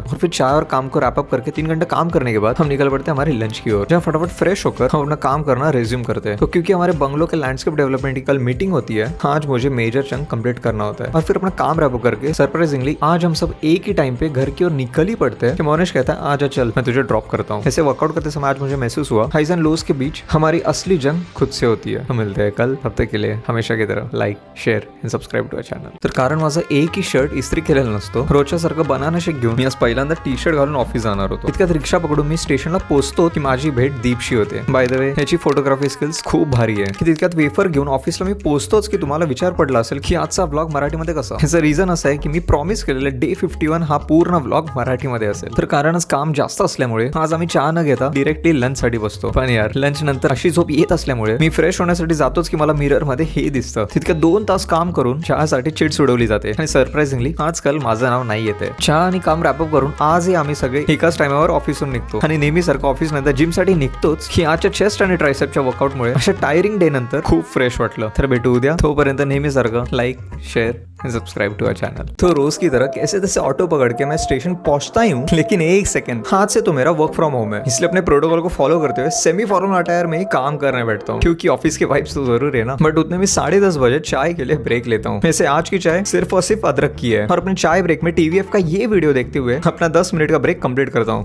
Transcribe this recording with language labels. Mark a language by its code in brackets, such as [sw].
[hi] और फिर चाय और काम को रैप अप करके 3 घंटे काम करने के बाद हम निकल पड़ते हैं हमारे लंच की ओर, जहाँ फटाफट फ्रेश होकर हम अपना काम करना रिज्यूम करते हैं। तो क्योंकि हमारे बंगलो के लैंडस्केप डेवलपमेंट की कल मीटिंग होती है, आज मुझे मेजर चंक कंप्लीट करना होता है। और फिर अपना काम रैप अप करके सरप्राइजिंगली आज हम सब एक ही टाइम पे घर की ओर निकल ही पड़ते हैं कि मोनिश कहता है आजा चल मैं तुझे ड्रॉप करता हूँ। ऐसे वर्कआउट करते समय आज मुझे महसूस हुआ हाइज एंड लोज के बीच हमारी असली जंग खुद से होती है। हम मिलते हैं कल, तब तक के लिए हमेशा की तरह like, share and subscribe to our channel. [mr] तर कारण माझं एक ही शर्ट इस्त्री केलेलं नसतो, रोजच्या सारखं बनाना शेक घेऊन मी आज पहिल्यांदा टी शर्ट घालून ऑफिस जाणार होतो. इतक्यात रिक्षा पकडून मी स्टेशनला पोहोचतो की माझी भेट दीपशी होते. बाय द वे ह्याची फोटोग्राफी स्किल्स खूप भारी आहे की तितक्यात वेफर घेऊन ऑफिसला मी पोहोचतोच की तुम्हाला विचार पडला असेल की आजचा व्लॉग मराठीमध्ये कसा. ह्याचं रिझन असं आहे की मी प्रॉमिस केलेलं डे 51 हा पूर्ण व्लॉग मराठीमध्ये असेल. तर कारणच काम जास्त असल्यामुळे आज आम्ही चहा न घेता डिरेक्टली लंच साठी बसतो. पण यार लंच नंतर अशी झोप येत असल्यामुळे मी फ्रेश होण्यासाठी जातोच की मला मिरर मध्ये हे दिसतं. तितक्या 2 तास काम करून चहासाठी चिड सोडवली जाते आणि सरप्राइझिंगली आजकाल माझं नाव नाही येते. चहा आणि काम रॅपअप करून आजही आम्ही सगळे एकाच टाइमावर ऑफिसहून निघतो आणि नेहमी सारखं ऑफिस नंतर जिम साठी निघतोच की आजच्या चेस्ट आणि ट्रायसेपच्या वर्कआउटमुळे अशा टायरिंग डे नंतर खूप फ्रेश वाटलं. तर भेटू उद्या. तोपर्यंत नेहमी सारखं like share subscribe to our channel. [hi] तो रोज की तरह कैसे तैसे ऑटो पकड़ के मैं स्टेशन पहुंचता ही हूँ, लेकिन एक सेकंड हाथ से तो मेरा वर्क फ्रॉम होम है, इसलिए अपने प्रोटोकॉल को फॉलो करते हुए सेमी फॉर्मल अटायर में ही काम करने बैठता हूँ क्योंकि ऑफिस के वाइब्स तो जरूर है ना. बट उतने में 10:30 बजे चाय के लिए ब्रेक लेता हूँ. वैसे आज की चाय सिर्फ और सिर्फ अदरक की है और अपने चाय ब्रेक में TVF का ये वीडियो देखते हुए अपना 10 मिनट का ब्रेक कंप्लीट करता हूँ.